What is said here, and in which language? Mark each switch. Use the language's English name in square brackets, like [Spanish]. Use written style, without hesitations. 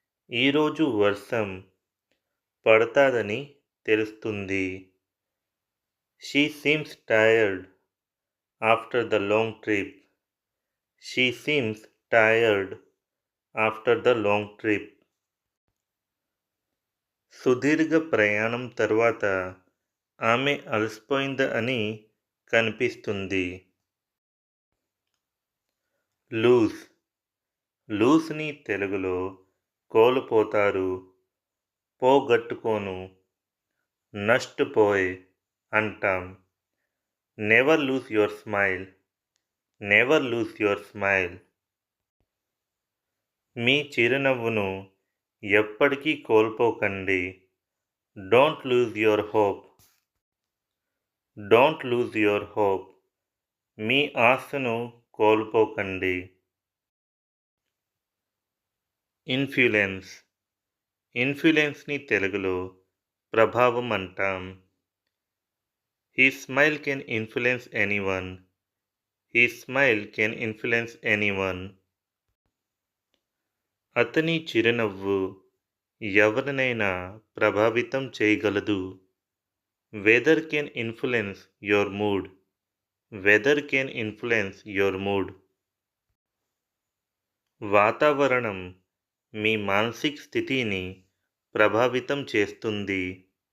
[Telugu] ఈరోజు వర్షం పడతాదని తెలుస్తుంది. [English] She seems tired after the long trip. She seems tired after the long trip. [Telugu] సుదీర్ఘ ప్రయాణం తర్వాత ఆమె అలసిపోయిందని కనిపిస్తుంది. లూజ్. లూజ్ని తెలుగులో కోల్పోతారు, పోగొట్టుకోను, నష్టపోయే అంటాం. [English] Never lose your smile. Never lose your smile. [Telugu] మీ చిరునవ్వును ఎప్పటికీ కోల్పోకండి. [English] Don't lose your hope. Don't lose your hope. [Telugu] మీ ఆశను కోల్పోకండి. ఇన్ఫ్లుయెన్స్. ఇన్ఫ్లుయెన్స్ని తెలుగులో ప్రభావం అంటాం. [English] His smile can influence anyone. His smile can influence anyone. [Telugu] అతని చిరునవ్వు ఎవరినైనా ప్రభావితం చేయగలదు. [English] Weather can influence your mood. Weather can influence your mood. [Telugu] వాతావరణం మీ మానసిక స్థితిని ప్రభావితం చేస్తుంది.